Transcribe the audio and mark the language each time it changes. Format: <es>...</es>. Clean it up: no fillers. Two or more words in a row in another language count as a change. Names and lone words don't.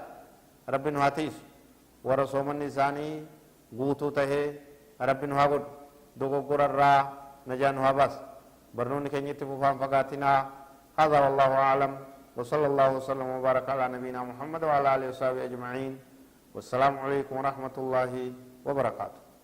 <om>Rabbi nu haa tiisu warra soomanni isaanii guutuu ta'e rabbi nu haa godhu dogoggorarraa najaa nu haa baasu barnoonni keenyatti fufaan fagaatinaa.</om> <ar>هذا والله أعلم وصلى الله وسلم وبارك على نبينا محمد وعلى آله وصحبه أجمعين والسلام عليكم ورحمة الله وبركاته.</ar>